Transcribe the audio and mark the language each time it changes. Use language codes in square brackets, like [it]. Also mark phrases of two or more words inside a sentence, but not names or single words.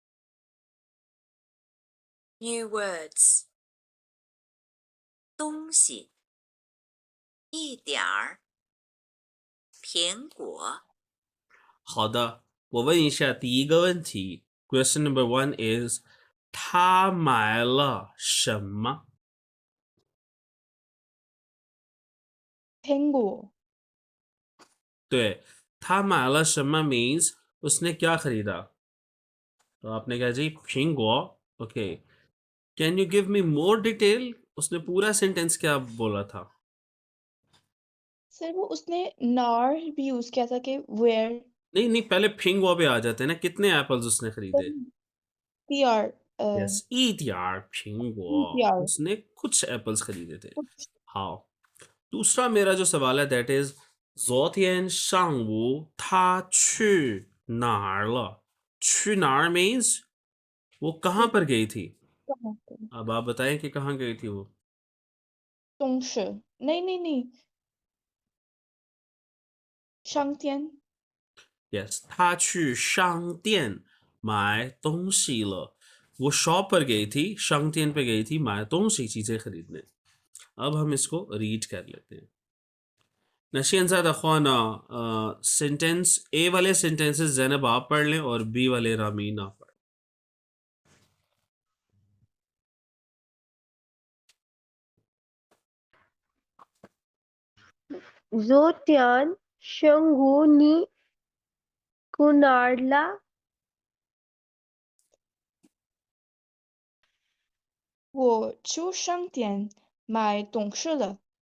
[en] New words. [zh] 东西，一点儿，苹果。好的我问一下第一个问题 [en] question number 1 is [zh] 他买了什么苹果对他买了什么 [ur] means اس نے کیا خریدا تو آپ نے کہا جی फिंगो [en] okay can you give me more detail [ur] اس نے پورا سینٹینس کیا بولا تھا سر وہ اس نے نار بھی یوز کیا تھا کہ ویئر نہیں نہیں پہلے فنگو پہ آ جاتے ہیں نا کتنے ایپلز اس نے خریدے पी आर [zh] यस 一点儿苹果 यार [ur] اس نے کچھ ایپلز خریدے تھے ہاں دوسرا میرا جو سوال ہے [en] that is [zh] 昨天上午他去哪儿了去哪儿 [ur] means وہ کہاں پر گئی تھی اب آپ بتائیں کہ کہاں گئی تھی وہ [zh] 东市नहीं 商店 [ur] यस [zh] 他去商店买东西了 [ur] وہ شاپ پر گئی تھی 商店 پہ گئی تھی [zh] 买东西 [ur] چیزیں خریدنے اب ہم اس کو ریڈ کر لیتے ہیں نشین زیادہ خوانا سینٹینس اے والے سینٹینسز زینب آپ پڑھ لیں اور بی والے رامین آپ پڑھ [zh] 昨天上午你去哪儿了？我去商店买东西了。